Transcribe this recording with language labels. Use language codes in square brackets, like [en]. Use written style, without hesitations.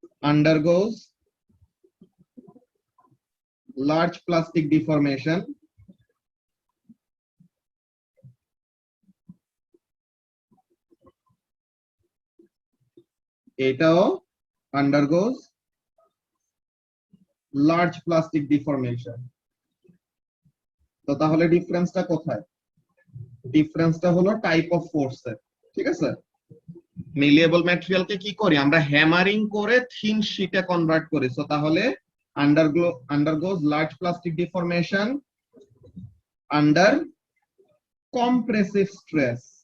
[en] Undergoes large plastic deformation, এটাও undergoes large plastic deformation. [bn] তো তাহলে ডিফারেন্সটা কোথায়? ডিফারেন্সটা হলো টাইপ অফ ফোর্সের, ঠিক আছে? মেলিয়েবল ম্যাটেরিয়ালকে কি করি আমরা? হ্যামারিং করে থিন শীটে কনভার্ট করি। [en] So তাহলে undergoes large plastic deformation under compressive stress.